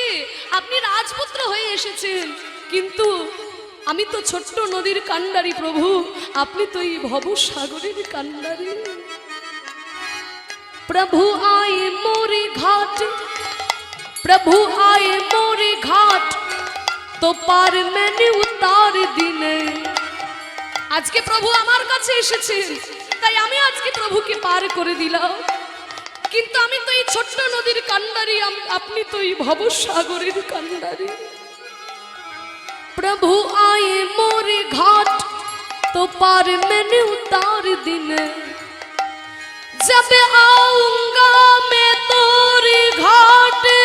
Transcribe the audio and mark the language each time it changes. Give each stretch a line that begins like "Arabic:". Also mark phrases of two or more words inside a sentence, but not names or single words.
Bangla: আপনি রাজপুত্র হয়ে এসেছেন, কিন্তু আমি তো ছোট্ট নদীর কান্ডারি প্রভু, আপনি তো এই ভবসাগরের কান্ডারি।
Hindi: प्रभु आए मोरे घाट, प्रभु आए मोरे घाट तो पार मैंने उतार दिने।
Bangla: আজকে প্রভু আমার কাছে এসেছেন, তাই আমি আজকে প্রভুকে পার করে দিলাম, কিন্তু আমি তো এই ছোট্ট নদীর কান্ডারি, আপনি তো এই ভবসাগরের কান্ডারি।
Hindi: प्रभु आए मोरे घाट तो पार मैंने उतार दिने, जब आऊंगा मैं तोरे घाट